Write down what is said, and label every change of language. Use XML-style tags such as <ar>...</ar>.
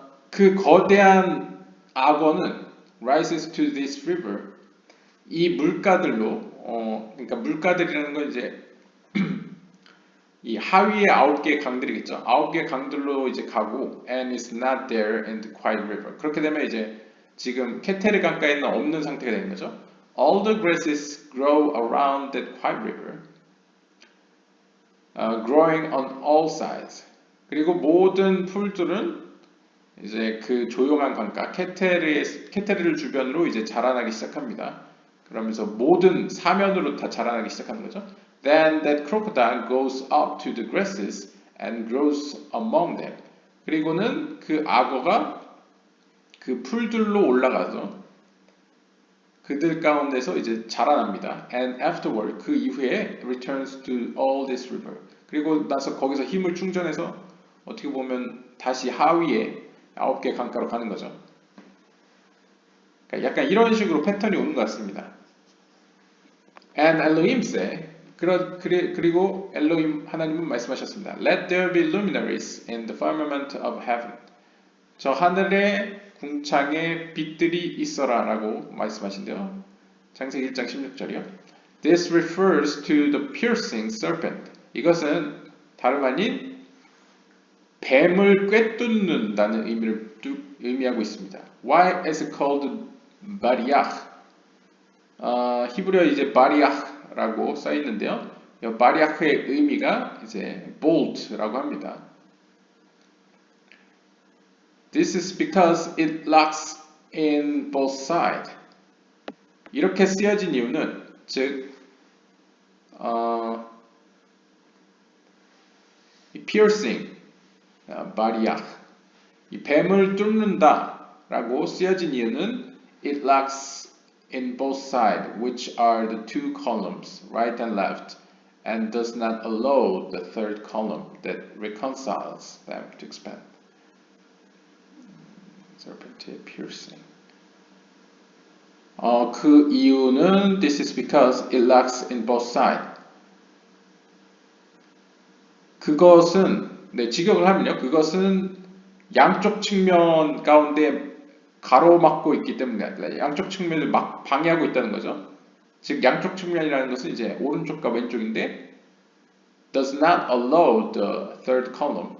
<ko>그 거대한 악어는</ko> <en>rises to this river,</en> <ko>이 물가들로, 그러니까 물가들이라는 건 이제 이 하위의 9개의 강들이겠죠. 9개의 강들로 이제 가고</ko> <en>and is not there in the quiet river.</en> <ko>그렇게 되면 이제 지금 케테르 강가에는 없는 상태가 되는 거죠.</ko> <en>All the grasses grow around that quiet river, growing on all sides.</en> <ko>그리고 모든 풀들은 이제 그 조용한 강가 케테르를 주변으로 이제 자라나기 시작합니다. 그러면서 모든 사면으로 다 자라나기 시작하는 거죠.</ko> <en>Then that crocodile goes up to the grasses and grows among them.</en> <ko>그리고는 그 악어가 그 풀들로 올라가서 그들 가운데서 이제 자라납니다.</ko> <en>And afterward,</en> <ko>그 이후에</ko> <en>returns to all this river.</en> <ko>그리고 나서 거기서 힘을 충전해서 어떻게 보면 다시 하위에 9개 강가로 가는 거죠. 그러니까 약간 이런 식으로 패턴이 오는 것 같습니다.</ko> <en>And Elohim said,</en> <ko>그리고 엘로힘 하나님은 말씀하셨습니다.</ko> <en>Let there be luminaries in the firmament of heaven.</en> <ko>저 하늘의 궁창에 빛들이 있어라 라고 말씀하신대요. 창세기 1장 16절이요.</ko> <en>This refers to the piercing serpent.</en> <ko>이것은 다름 아닌 뱀을 꿰뚫는다는 의미하고 있습니다.</ko> <en>Why is it called 바리ach?</en> <ko>히브리어 이제 바리ach라고 써 있는데요. 이 바리ach의 의미가 이제 bolt라고 합니다.</ko> <en>This is because it locks in both sides.</en> <ko>이렇게 쓰여진 이유는 즉 이</ko> <en>piercing, 바리ach,</en> <ko>이 뱀을 뚫는다라고 쓰여진 이유는</ko> <en>it locks in both sides, which are the two columns, right and left, and does not allow the third column that reconciles them to expand. Serpentine piercing.</en> <ko>그 이유는</ko> <en>this is because it locks in both sides.</en> <ko>그것은 직역을 하면요. 그것은 양쪽 측면 가운데 가로막고 있기 때문에 양쪽 측면을 막 방해하고 있다는 거죠. 즉 양쪽 측면이라는 것은 이제 오른쪽과 왼쪽인데</ko> <en>does not allow the third column.</en>